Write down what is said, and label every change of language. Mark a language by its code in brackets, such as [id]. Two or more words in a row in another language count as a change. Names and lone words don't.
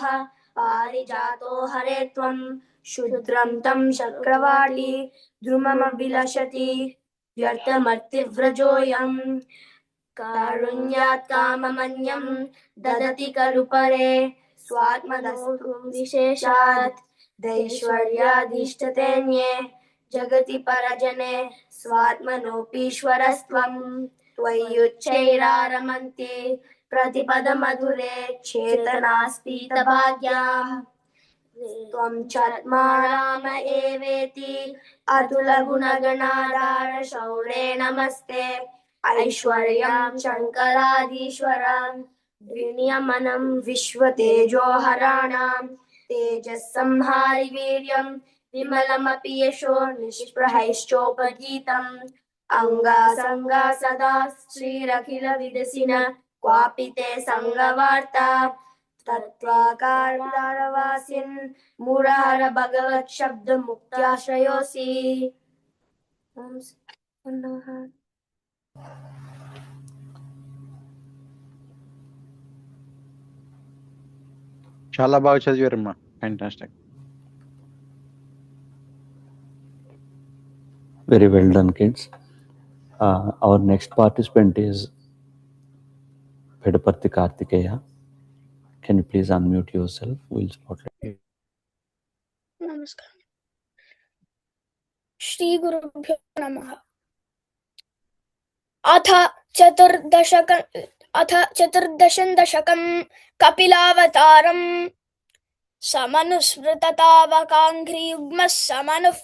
[sa] పారిజాతో హరే త్వం శుద్రం తం చక్రవాళీ ద్రుమమభిలషతి వ్యర్థమర్తివ్రజోయం కారుణ్యాత్ కామమన్యం దదతి ఖలు పరే స్వాత్మదస్తు విశేషాత్ దైశ్వర్యాధిష్ఠతేన్యే జగతి పరజనే స్వాత్మనోపీశ్వరస్త్వం త్వయ్యుచ్చైరారమంతే प्रतिपदमधुरे चेतनास्पीतभाग्याम् त्वं चत्माराम एवेति अतुलगुणगणाधार शौरे नमस्ते ऐश्वर्यं शङ्कराधीश्वरं द्विनियमनं विश्वतेजोहराणां तेजस्संहारि वीर्यं विमलमपि यशो निष्प्रहैश्चोपगीतम् अङ्गासङ्गा सदा श्रीरखिलविदसिन क्वापि ते सङ्गवार्ता तत्त्वाकारवासिन् मुरार भगवत् शब्द मुक्त्याश्रयोऽसि। [te] చాలా బాగా చదివారమ్మా. ఫ్యాంటాస్టిక్. [en] Very well done, kids. Our next participant is Pedaparthi Kartikeya. Can you please unmute yourself? We'll spotlight you. [sa] नमस्कार. श्री गुरुभ्यो नमः. अथ चतुर्दशं दशकं कपिलावतारम् समनुस्मृततावकाङ्घ्रियुग्मः समनुः